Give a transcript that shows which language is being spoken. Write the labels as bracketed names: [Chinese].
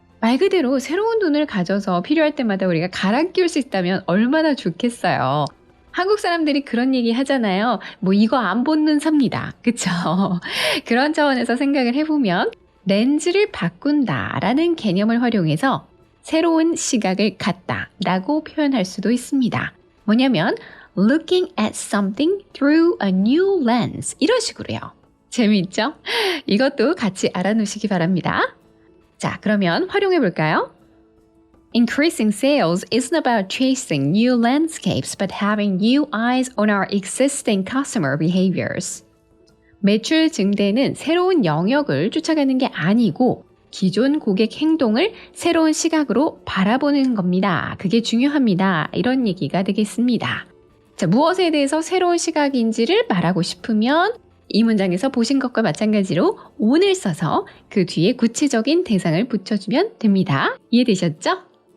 [Korean] 말 그대로 새로운 눈을 가져서 필요할 때마다 우리가 갈아 끼울 수 있다면 얼마나 좋겠어요. 한국 사람들이 그런 얘기 하잖아요. 이거 안 본 눈 삽니다. 그쵸? 그런 차원에서 생각을 해보면 렌즈를 바꾼다라는 개념을 활용해서 새로운 시각을 갖다 라고 표현할 수도 있습니다. [English] 뭐냐면 looking at something through a new lens [Korean] 이런 식으로요. 재미있죠? 이것도 같이 알아놓으시기 바랍니다. 자, 그러면 활용해 볼까요? [English] Increasing sales isn't about chasing new landscapes but having new eyes on our existing customer behaviors. [Korean] 매출 증대는 새로운 영역을 쫓아가는 게 아니고 기존 고객 행동을 새로운 시각으로 바라보는 겁니다. 그게 중요합니다. 이런 얘기가 되겠습니다. 자, 무엇에 대해서 새로운 시각인지를 말하고 싶으면 이 문장에서 보신 것과 마찬가지로 on을 써서 그 뒤에 구체적인 대상을 붙여주면 됩니다. 이해되셨죠?